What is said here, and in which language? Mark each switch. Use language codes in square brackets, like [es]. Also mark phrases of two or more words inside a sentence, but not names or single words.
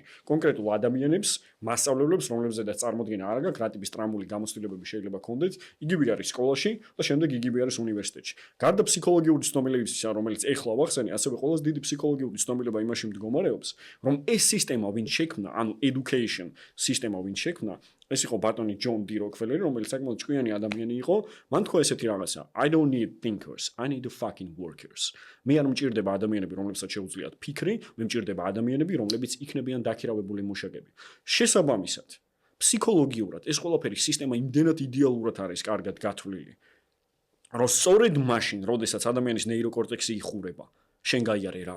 [ka] კონკრეტულ ადამიანებს, მასწავლებლებს, რომლებზედაც წარმოდგენა არ აქვს, რა ტიპის ტრამული გამოცდილებები შეიძლება ქონდეთ, იგივე არის სკოლაში და შემდეგ იგივე არის უნივერსიტეტში. გარდა ფსიქოლოგიური ცნობილებისა, რომელიც ეხლა ვახსენე, ასევე ყველაზე დიდი ფსიქოლოგიური ცნობილება იმაში მდგომარეობს, რომ ეს სისტემა ვინ შექმნა, ანუ education სისტემა ვინ შექმნა, ეს იყო ბატონი ჯონ დი როკფელერი, რომელიც საკმაოდ ჭკვიანი ადამიანი იყო, მან თქვა ესეთი რაღაცა: [en] I don't need thinkers, I need fucking workers. [ka] მე არ მჭირდება ადამიანები, რომლებსაც შეუძლიათ ფიქრი, მე მჭირდება ადამიანები, რომლებიც იქნებიან დაქირავებული მუშაკები. შესაბამისად, ფსიქოლოგიურად ეს ყველაფერი სისტემა იმდენად იდეალურად არის კარგად გათვლილი, რომ სწორედ მაშინ, როდესაც ადამიანის ნეიროკორტექსი იხურება, შენ გაიარე რა?